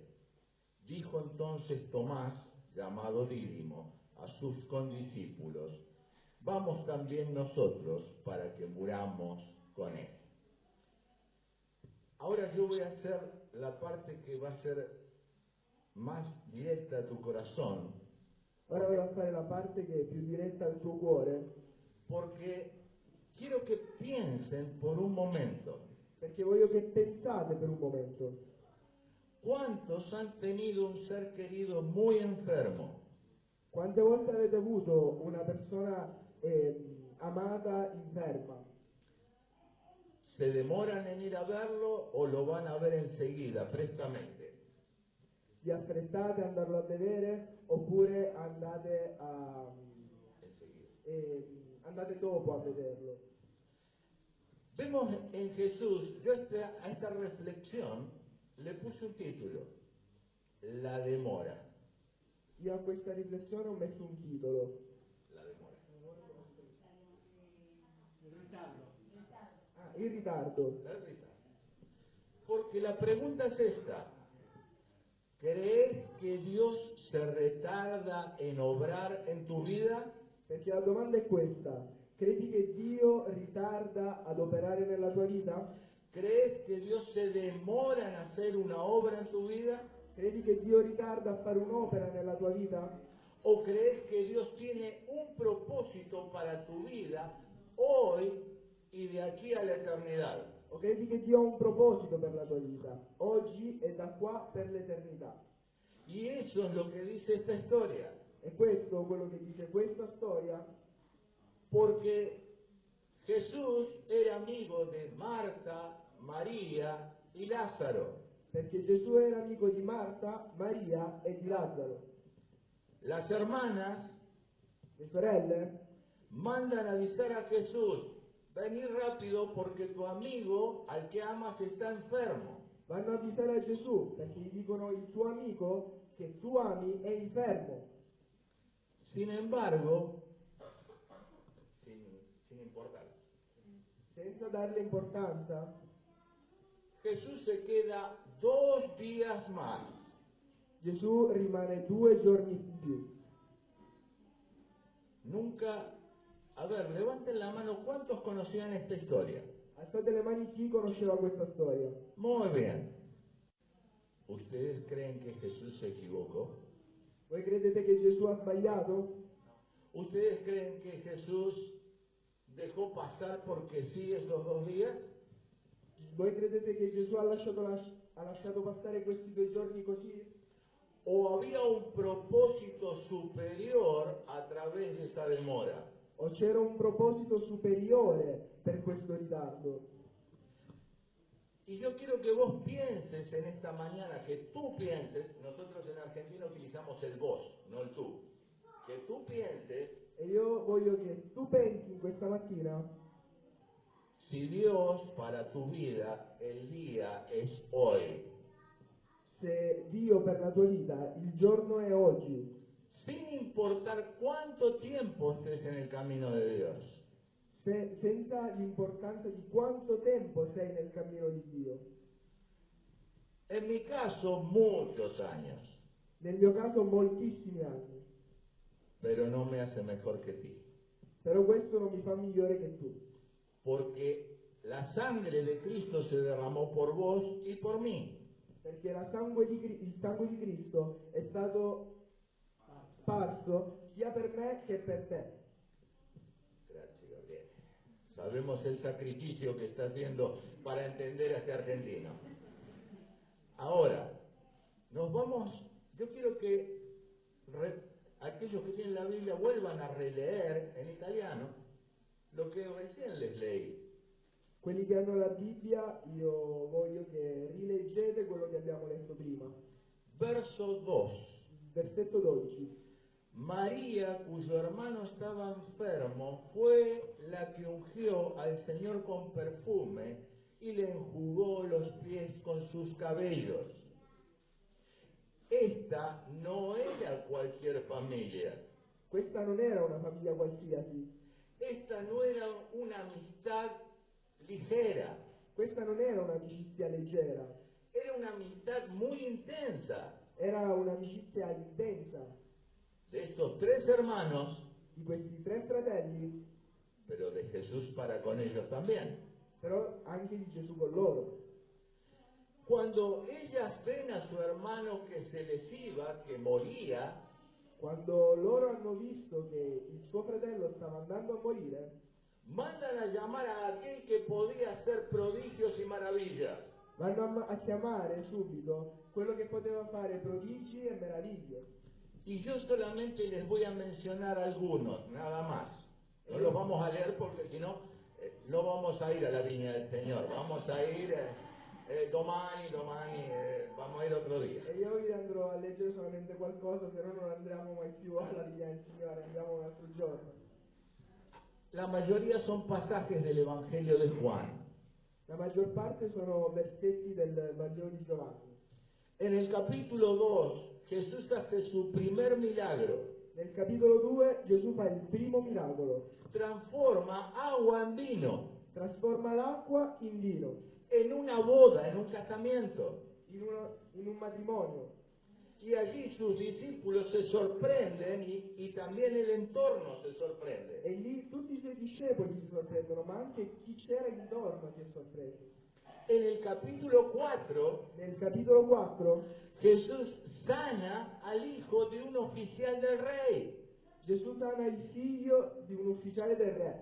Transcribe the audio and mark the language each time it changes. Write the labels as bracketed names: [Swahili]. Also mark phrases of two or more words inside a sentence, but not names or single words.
[Spanish] Dijo entonces Tomás, llamado Dídimo, a sus condiscípulos: vamos también nosotros para que muramos con él. Ahora yo voy a hacer la parte que va a ser más directa a tu corazón. [Italian] Ora vado a fare la parte che è più diretta al tuo cuore, [Spanish] Porque quiero que piensen por un momento. [Italian] perché voglio che pensate per un momento. [Spanish] ¿Cuántos han tenido un ser querido muy enfermo? [Italian] Quante volte avete avuto una persona amata inferma? [Spanish] ¿Se demoran en ir a verlo o lo van a ver enseguida, prestamente? [Italian] Vi affrettate ad andarlo a vedere oppure [Spanish] Enseguida. [Italian] andate dopo a vederlo? [Spanish] Vemos en Jesús, yo a esta reflexión le puse un título: la demora. [Italian] Io a questa riflessione ho messo un titolo. [Spanish] La demora. [Italian] Il ritardo. [Spanish] La verdad. Porque la pregunta es esta: ¿crees que Dios se retarda en obrar en tu vida? [Italian] Perché la domanda è questa: credi che Dio ritarda ad operare nella tua vita? [Spanish] ¿Crees que Dios se demora en hacer una obra en tu vida? [Italian] Credi che Dio ritarda a fare un'opera nella tua vita? [Spanish] ¿O crees que Dios tiene un propósito para tu vida hoy y de aquí a la eternidad? [Italian] O credi che Dio ha un proposito per la tua vita, oggi e da qua per l'eternità? [Spanish] Y eso es lo que dice esta historia. [Italian] E questo è quello che dice questa storia, [Spanish] Porque Jesús era amigo de Marta, María y Lázaro. [Italian] perché Gesù era amico di Marta, Maria e di Lazzaro. [Spanish] Las hermanas [Italian] Le sorelle [Spanish] mandan avisar a Jesús: vení rápido porque tu amigo al que amas está enfermo. [Italian] vanno a avvisare a Gesù perché gli dicono: il tuo amico che tu ami è infermo. [Spanish] Sin embargo, sin importar, [Italian] Senza darle importanza, [Spanish] Jesús se queda 2 días más. [Italian] Gesù rimane 2 giorni in più. [Spanish] Nunca, a ver, levanten la mano, ¿cuántos conocían esta historia? [Italian] Alzate le mani chi conosceva questa storia. [Spanish] Muy bien. ¿Ustedes creen que Jesús se equivocó? [Italian] Voi credete che Gesù ha sbagliato? [Spanish] ¿Ustedes creen que Jesús dejó pasar porque sí esos 2 días? [Italian] Voi credete che Gesù ha lasciato passare questi 2 giorni così? [Spanish] ¿O había un propósito superior a través de esa demora? [Italian] O c'era un proposito superiore per questo ritardo? [Spanish] Y yo quiero que vos pienses en esta mañana, que tú pienses, nosotros en Argentina utilizamos el vos, no el tú, que tú pienses [Italian] E io voglio che tu pensi questa mattina [Spanish] si Dios para tu vida el día es hoy, [Italian] se Dio per la tua vita il giorno è oggi, [Spanish] sin importar cuánto tiempo estés en el camino de Dios. [Italian] senza l'importanza di quanto tempo sei nel cammino di Dio. [Spanish] En mi caso, muchos años, [Italian] Nel mio caso moltissimi anni, [Spanish] pero no me hace mejor que ti, [Italian] però questo non mi fa migliore che tu, [Spanish] porque la sangre de Cristo se derramó por vos y por mí. [Italian] perché il sangue di Cristo è stato sparso sia per me che per te. [Spanish] Gracias, Gabriel. Sabemos el sacrificio que está haciendo para entender a este argentino. Ahora, nos vamos, yo quiero que aquellos que tienen la Biblia vuelvan a releer en italiano lo que recién les leí. [Italian] Quelli che hanno la Bibbia, io voglio che rileggete quello che abbiamo letto prima. [Spanish] Verso 2. [Italian] Versetto 12. [Spanish] María, cuyo hermano estaba enfermo, fue la que ungió al Señor con perfume y le enjugó los pies con sus cabellos. Esta no era cualquier familia. [Italian] Questa non era una famiglia qualsiasi. [Spanish] Esta no era una amistad ligera. [Italian] Questa non era un'amicizia leggera. [Spanish] Era una amistad muy intensa. [Italian] Era un'amicizia intensa. [Spanish] De estos 3 hermanos, [Italian] Di questi 3 fratelli, [Spanish] pero de Jesús para con ellos también. [Italian] però anche di Gesù con loro. [Spanish] Cuando ellas ven a su hermano que se les iba, que moría, [Italian] Quando loro hanno visto che il suo fratello stava andando a morire, [Spanish] mandan a llamar a aquel que podía hacer prodigios y maravillas. [Italian] vanno a chiamare subito quello che poteva fare prodigi e meraviglie. [Spanish] Y yo solamente les voy a mencionar algunos, nada más. No los vamos a leer porque si no, no vamos a ir a la viña del Señor. Vamos a ir domani, vamos a ir otro día. [Italian] E io vi andrò a leggere solamente qualcosa, se no non andremo mai più alla vigna del Signore, andiamo un altro giorno. [Spanish] La mayoría son pasajes del Evangelio de Juan. [Italian] La maggior parte sono versetti del Vangelo di Giovanni. [Spanish] En el capítulo 2, Jesús hace su primer milagro. [Italian] Nel capitolo 2 Gesù fa il primo miracolo. [Spanish] Transforma agua en vino. [Italian] Trasforma l'acqua in vino. [Spanish] En una boda, en un casamiento. [Italian] In un matrimonio. [Spanish] Y allí sus discípulos se sorprenden y también el entorno se sorprende. [Italian] E lì tutti i suoi discepoli si sorprendono, ma anche chi c'era intorno si è sorpreso. [Spanish] En el capítulo 4, [Italian] Nel capitolo 4 [Spanish] Jesús sana al hijo de un oficial del rey. [Italian] Gesù sana il figlio di un ufficiale del re.